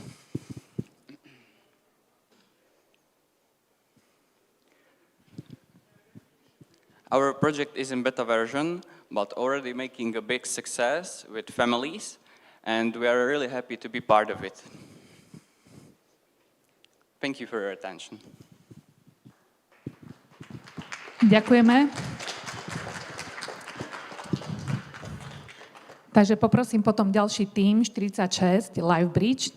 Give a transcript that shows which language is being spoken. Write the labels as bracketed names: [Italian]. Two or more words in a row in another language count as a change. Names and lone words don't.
[English] Our project is in beta version, but already making a big success with families, and we are really happy to be part of it. Thank you for your attention. [Slovak] Ďakujeme. Takže poprosím potom ďalší tím, 46, Live Bridge.